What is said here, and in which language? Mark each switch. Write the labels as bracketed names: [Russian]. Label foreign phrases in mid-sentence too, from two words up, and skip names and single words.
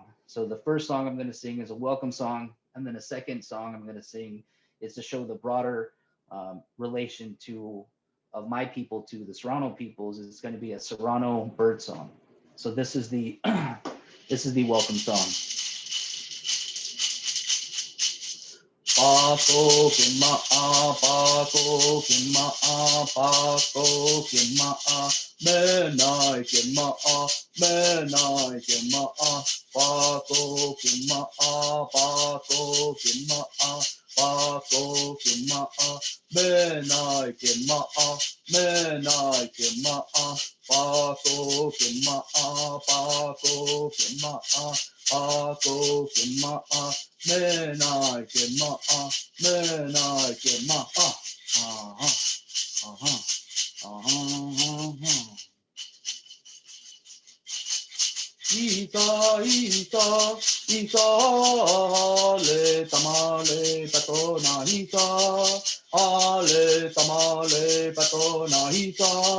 [English] So the first song I'm going to sing is a welcome song. And then the second song I'm going to sing is to show the broader relation of my people to the Serrano peoples. It's going to be a Serrano bird song. So this is the this is the welcome song. [Serrano] Pako kima pako kima pako kima menai kima menai kima pako kima pako kima pako kima menai kima menai kima pako kima pako kima pako kima menai kema menai kema Ita ita le tamale patona ita ale tamale patona ita